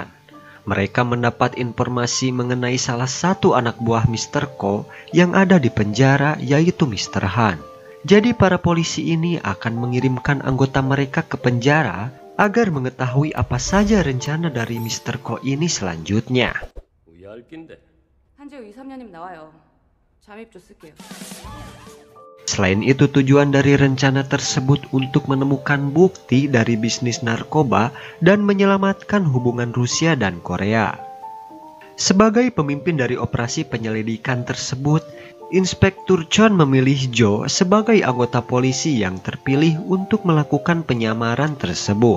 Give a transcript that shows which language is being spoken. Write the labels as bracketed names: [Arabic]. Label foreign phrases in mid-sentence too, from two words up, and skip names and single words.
[Indonesian] Mereka mendapat informasi mengenai salah satu anak buah Mr. Ko yang ada di penjara, yaitu Mr. Han. Jadi para polisi ini akan mengirimkan anggota mereka ke penjara agar mengetahui apa saja rencana dari Mr. Ko ini selanjutnya. [Korean] 한지호 2, 3년이면 나와요. 잠입조 쓸게요. [Indonesian] Selain itu, tujuan dari rencana tersebut untuk menemukan bukti dari bisnis narkoba dan menyelamatkan hubungan Rusia dan Korea. Sebagai pemimpin dari operasi penyelidikan tersebut, Inspektur Chon memilih Joe sebagai anggota polisi yang terpilih untuk melakukan penyamaran tersebut.